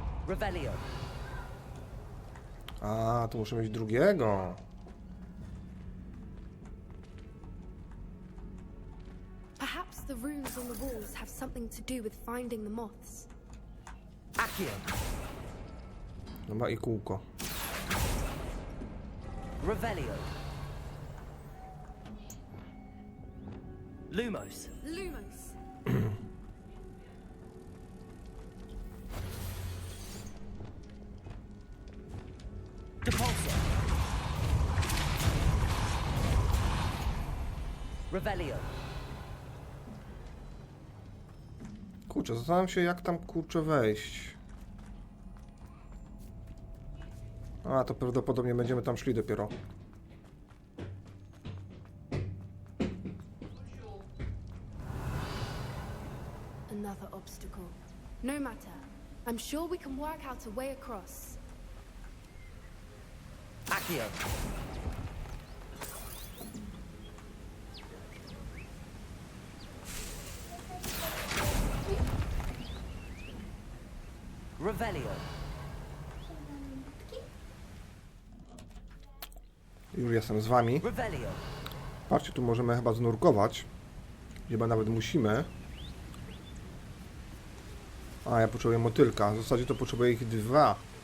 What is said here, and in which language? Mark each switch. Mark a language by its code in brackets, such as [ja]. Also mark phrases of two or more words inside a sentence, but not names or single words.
[pl] Revelio. A, tu muszę mieć drugiego. [en] Perhaps the runes on the walls have something to do with finding the moths. [pl] Accio. Dobra, i kółko. Revelio. Lumos. Lumos. Depulso. Revelio. Kurczę, zastanawiam się, jak tam kurczę wejść. A, to prawdopodobnie będziemy tam szli dopiero. [en] Another obstacle. No matter. I'm sure we can work out a way across. [pl] Accio. Revelio. Już jestem z wami. Revelio. Patrzcie, tu możemy chyba znurkować. Chyba nawet musimy. A, ja potrzebuję motylka. W zasadzie to potrzebuję ich 2.